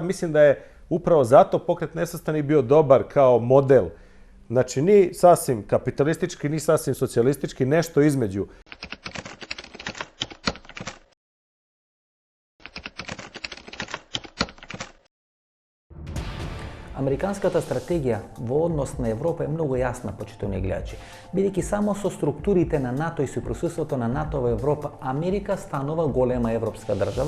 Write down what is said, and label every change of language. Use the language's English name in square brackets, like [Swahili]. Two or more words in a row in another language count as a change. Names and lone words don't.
[Serbian] Mislim da je upravo zato pokret nesvrstanih bio dobar kao model. Znači, ni sasvim kapitalistički, ni sasvim socijalistički, nešto između. [Macedonian] Американската стратегија во однос на Европа е многу јасна, почитувани гледачи. Бидејќи само со структурите на НАТО и со присуството на НАТО во Европа, Америка станува голема европска држава.